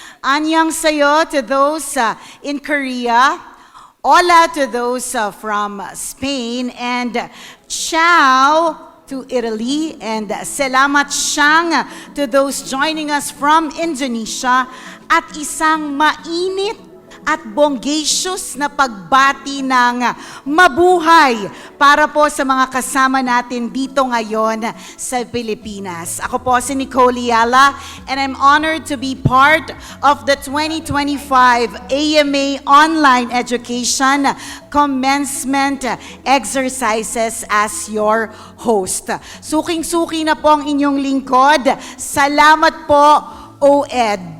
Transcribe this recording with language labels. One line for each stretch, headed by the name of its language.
English: Annyeonghaseyo to those in Korea, hola to those from Spain, and ciao to Italy, and selamat siyang to those joining us from Indonesia,
Filipino: at isang mainit at bonggacious na pagbati ng mabuhay para po sa mga kasama natin dito ngayon sa Pilipinas. Ako po si Nicole Yala,
English: and I'm honored to be part of the 2025 AMA Online Education Commencement Exercises as your host.
Filipino: Suking-suki na po ang inyong lingkod. Salamat po, OED.